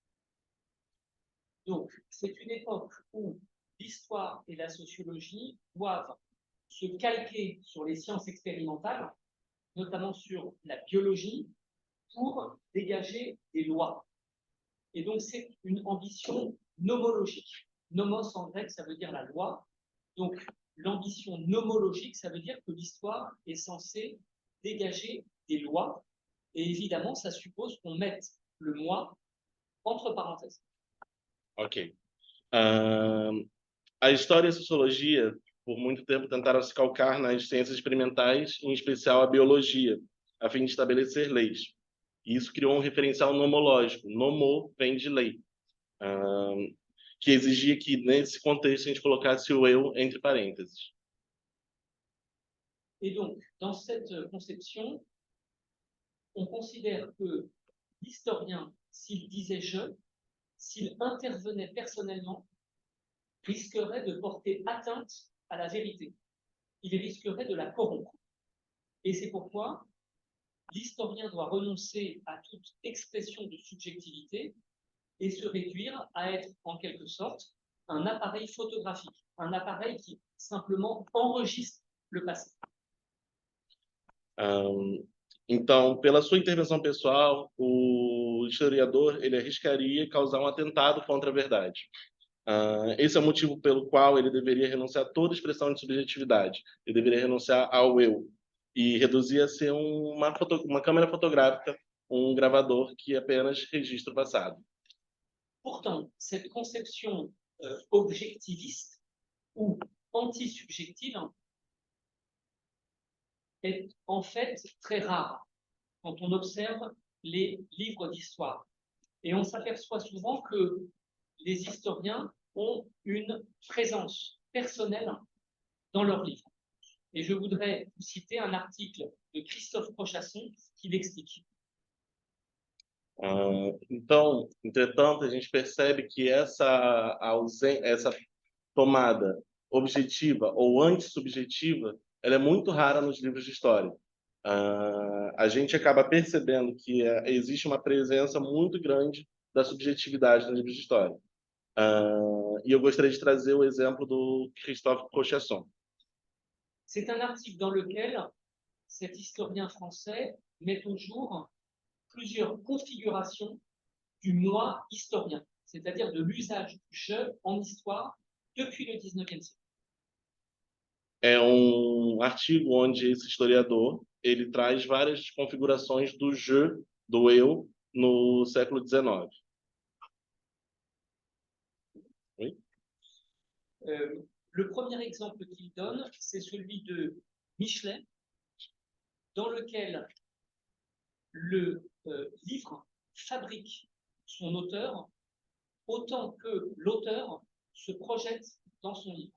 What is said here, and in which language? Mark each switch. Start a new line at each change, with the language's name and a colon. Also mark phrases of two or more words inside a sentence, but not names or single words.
French: Donc, c'est une époque où l'histoire et la sociologie doivent se calquer sur les sciences expérimentales, notamment sur la biologie, pour dégager des lois. Et donc, c'est une ambition nomologique. Nomos en grec, ça veut dire la loi. Donc, l'ambition nomologique, ça veut dire que l'histoire est censée dégager des lois. Et évidemment, ça suppose qu'on mette le moi entre parenthèses. Ok.
Portuguese: A história e a sociologia, por muito tempo, tentaram se calcar nas ciências experimentais, em especial a biologia, a fim de estabelecer leis. E isso criou um referencial nomológico. Nomo vem de lei, que exigia que, nesse contexto, a gente colocasse o eu entre parênteses.
French: Et donc, dans cette conception, on considère que l'historien, s'il disait je, s'il intervenait personnellement, risquerait de porter atteinte à la vérité. Il risquerait de la corrompre. Et c'est pourquoi l'historien doit renoncer à toute expression de subjectivité et se réduire à être, en quelque sorte, un appareil photographique, un appareil qui simplement enregistre le passé.
Portuguese: Então, pela sua intervenção pessoal, o historiador ele arriscaria causar um atentado contra a verdade. Esse é o motivo pelo qual ele deveria renunciar a toda expressão de subjetividade. Ele deveria renunciar ao eu e reduzir a ser uma câmera fotográfica, um gravador que apenas registra o passado.
French: Pourtant, cette conception objectiviste ou anti-subjective est en fait très rare quand on observe les livres d'histoire. Et on s'aperçoit souvent que les historiens ont une présence personnelle dans leurs livres. Et je voudrais vous citer un article de Christophe Prochasson qui l'explique.
Portuguese: Então, entretanto, a gente percebe que essa tomada objetiva ou antissubjetiva, ela é muito rara nos livros de história. A gente acaba percebendo que existe uma presença muito grande da subjetividade nos livros de história. E eu gostaria de trazer o exemplo do Christophe Prochasson.
French: C'est un article dans lequel cet historien français met au jour plusieurs configurations du moi historien, c'est-à-dire de l'usage du je en histoire depuis le 19e siècle.
Portuguese: É um artigo onde esse historiador ele traz várias configurações do je, do eu, no século XIX.
French: Oui? Le premier exemple qu'il donne, c'est celui de Michelet, dans lequel le livre fabrique son auteur autant que l'auteur se projette dans son livre.